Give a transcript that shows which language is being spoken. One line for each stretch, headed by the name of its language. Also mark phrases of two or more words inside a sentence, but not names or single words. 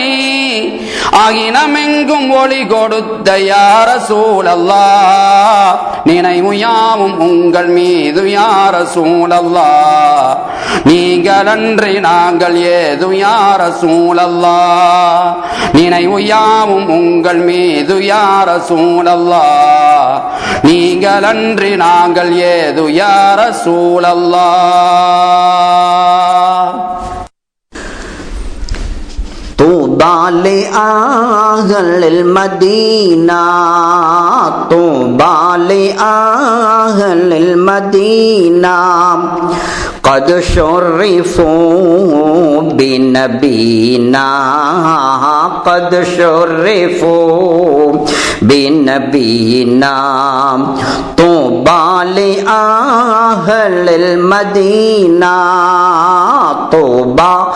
Tamil: அகிலமெங்கும் ஒளி கொடுத்த
Arabic: يا رسول الله
Tamil: நினைவு யாவும் உங்கள் மீது
Arabic: يا رسول الله
Tamil: நீங்களன்றி நாங்கள் ஏது
Arabic: يا رسول الله
Tamil: நினைவு யாவும் உங்கள் மீது
Arabic: يا رسول الله
Tamil: நீங்களன்றி நாங்கள் ஏது
Arabic: يا رسول الله طوبى لأهل المدينة طوبى لأهل المدينة قد شرفوا بنبينا قد شرفوا بنبينا طوبى لأهل المدينة طوبى